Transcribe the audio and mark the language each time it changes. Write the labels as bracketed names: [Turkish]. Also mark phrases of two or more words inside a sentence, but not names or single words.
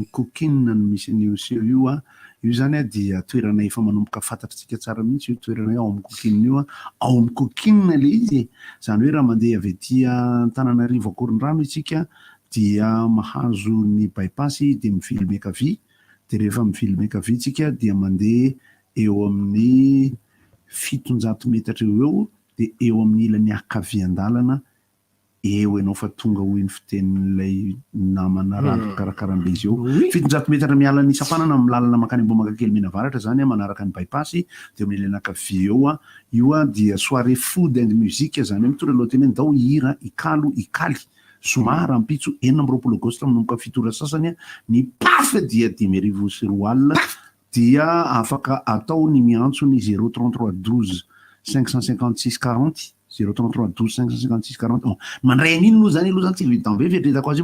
[Malagasy] Cooking no misy an'io seo io zany dia toerana efa manomboka fantatritsika tsara mihitsy io toerana hoe Aom Cooking io Aom Cooking le izy zany hoe raha mandeha avy etỳ Antananarivo Akorondrano isika dia mahazo ny bypass dia mivily Mekavy dia rehefa mivily Mekavy tsika dia mandeha eo amin'ny 700 metatra eo dia eo amin'ny ilany ankavian-dalana eo ianao fa tonga ho iny fitenin'ilay namana raha karakarambe izy eo 700 metatra miala ny Sapanana amin'ny lalana makany Ambohimakakely Menavaratra zany manaraka ny bypass dia amin'ny ilany ankavia io dia soirée [English] food and music [Malagasy] zany hoe mitondra lohateny ndao hira ikalo ikaly somary ampitso 20 aogositra manomboka 7 ora sasany ny PAF dia 5,000 dia afaka atao ny miantso ny 033 12 556 40 033 12 556 40 mandray an'iny aloha zany tsy vitambe fetretako azy